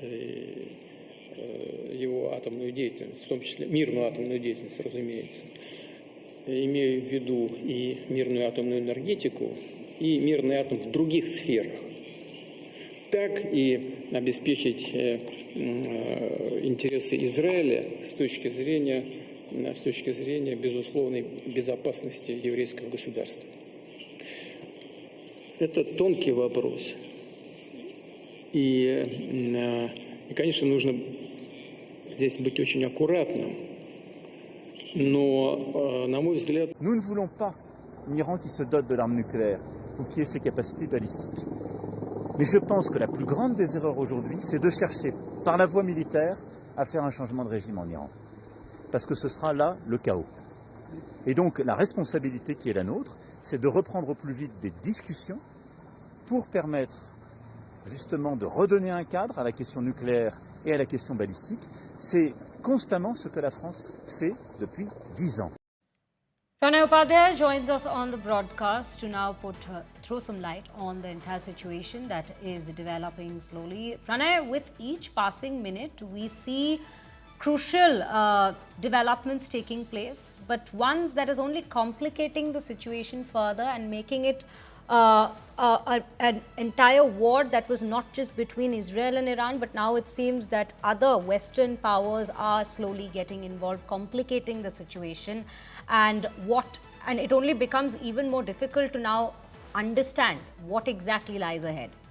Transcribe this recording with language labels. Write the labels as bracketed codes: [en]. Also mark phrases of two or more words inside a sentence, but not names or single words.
[ru] его атомную деятельность, в том числе мирную атомную деятельность, разумеется, имею в виду и мирную атомную энергетику, и мирный атом в других сферах, так и обеспечить интересы Израиля с точки зрения безусловной безопасности еврейского государства. Это тонкий вопрос. И, конечно, нужно здесь быть очень аккуратным. Но, на мой взгляд... [fr] Nous ne voulons pas un Iran qui se dote de l'arme nucléaire ou qui ait ses capacités balistiques. Mais je pense que la plus grande des erreurs aujourd'hui, c'est de chercher, par la voie militaire, à faire un changement de régime en Iran. Parce que ce sera là le chaos. Et donc la responsabilité qui est la nôtre, c'est de reprendre au plus vite des discussions pour permettre justement de redonner un cadre à la question nucléaire et à la question balistique. C'est constamment ce que la France fait depuis 10 ans. [en] Pranay Upadhyay joins us on the broadcast to now throw some light on the entire situation that is developing slowly. Pranay, with each passing minute, we see crucial developments taking place, but ones that is only complicating the situation further and making it an entire war that was not just between Israel and Iran, but now it seems that other Western powers are slowly getting involved, complicating the situation, and it only becomes even more difficult to now understand what exactly lies ahead.